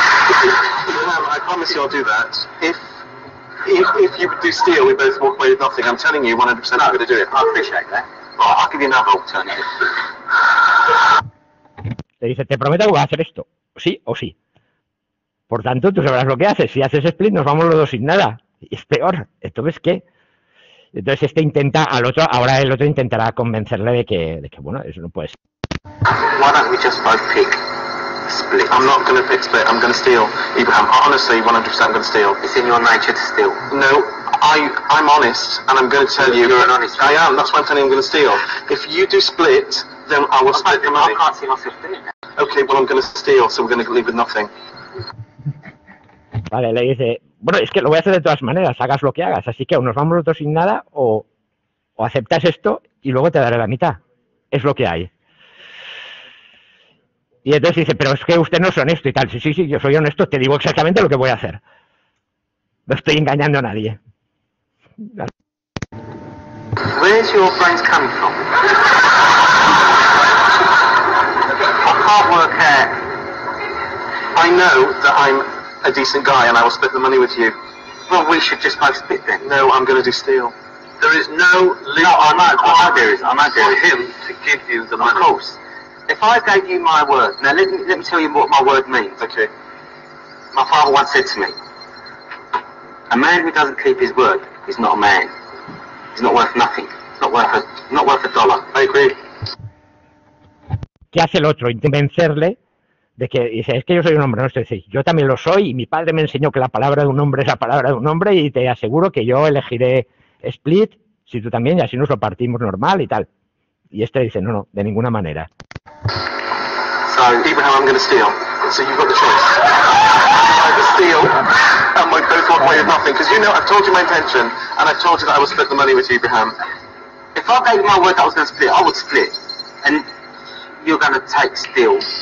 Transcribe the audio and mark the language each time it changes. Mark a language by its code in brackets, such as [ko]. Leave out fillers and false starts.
[en] I promise you I'll do that. If you do steal, we both walk away with nothing. I'm telling you 100% I'm going to do it. I appreciate that. Right, I'll give you another alternative. [es] Le dice, te prometo que voy a hacer esto. Sí o sí. Por tanto, tú sabrás lo que haces. Si haces split, nos vamos los dos sin nada. Y es peor. Entonces, ¿qué? Entonces, este intenta al otro, ahora el otro intentará convencerle de que bueno, eso no puede ser. [en] Why don't we just both pick split? I'm not going to pick split. I'm going to steal. Abraham, honestly, 100% I'm going to steal. It's in your nature to steal. No, I'm honest, and I'm going to tell you. You're an honest man. I am. That's why I'm telling you I'm going to steal. If you do split, then I will split the money. I can't see myself doing that. Okay, well I'm going to steal, so we're going to leave with nothing. [es] Vale, le dice, bueno, es que lo voy a hacer de todas maneras, hagas lo que hagas, así que o nos vamos los dos sin nada o aceptas esto y luego te daré la mitad. Es lo que hay. Y entonces dice, pero es que usted no es honesto y tal. Sí, yo soy honesto, te digo exactamente lo que voy a hacer. No estoy engañando a nadie. [en] Where's your brains coming from? I can't work out. I know that I'm a decent guy, and I will split the money with you. Well, we should just both split then. No, I'm going to do steal. There is no legal I know there is. for him to give you the money. Of course. If I gave you my word, now let me tell you what my word means. Okay. My father once said to me, a man who doesn't keep his word is not a man. He's not worth nothing. He's not worth a dollar. I agree. [es] ¿Qué hace el otro? Convencerle de que dice, es que yo soy un hombre, no estoy diciendo, yo también lo soy y mi padre me enseñó que la palabra de un hombre es la palabra de un hombre y te aseguro que yo elegiré split, si tú también, y así nos lo partimos normal y tal. Y este dice, no, de ninguna manera. [en] So, Abraham, I'm going to steal. So you've got the choice. Either steal, and we both walk away with nothing. Because you know, I've told you my intention, and I've told you that I will split the money with you, Abraham. If I gave you my word that I was going to split, I would split. And you're going to take steel.